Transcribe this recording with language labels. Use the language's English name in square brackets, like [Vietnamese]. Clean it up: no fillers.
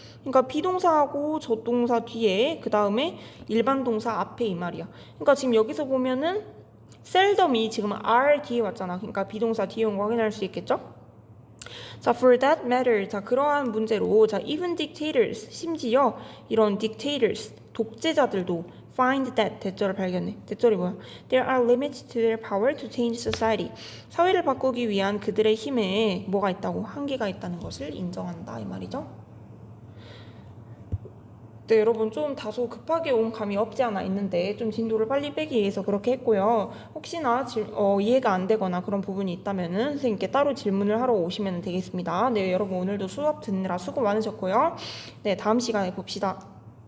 [Korean] 그러니까 비동사하고 조동사 뒤에 그 다음에 일반 동사 앞에 이 말이야. 그러니까 지금 여기서 보면은 셀덤이 지금 are 뒤에 왔잖아. 그러니까 비동사 뒤에 온 거 확인할 수 있겠죠? 자, [English] for that matter. [Korean] 자, 그러한 문제로 자, [English] even dictators. [Korean] 심지어 이런 dictators. 독재자들도 [English] find that. [Korean] 대절을 발견해. 대절이 뭐야? [English] There are limits to their power to change society. [Korean] 사회를 바꾸기 위한 그들의 힘에 뭐가 있다고? 한계가 있다는 것을 인정한다. 이 말이죠. 네, 여러분 좀 다소 급하게 온 감이 없지 않아 있는데 좀 진도를 빨리 빼기 위해서 그렇게 했고요. 혹시나 이해가 안 되거나 그런 부분이 있다면은 선생님께 따로 질문을 하러 오시면 되겠습니다. 네, 여러분 오늘도 수업 듣느라 수고 많으셨고요. 네, 다음 시간에 봅시다.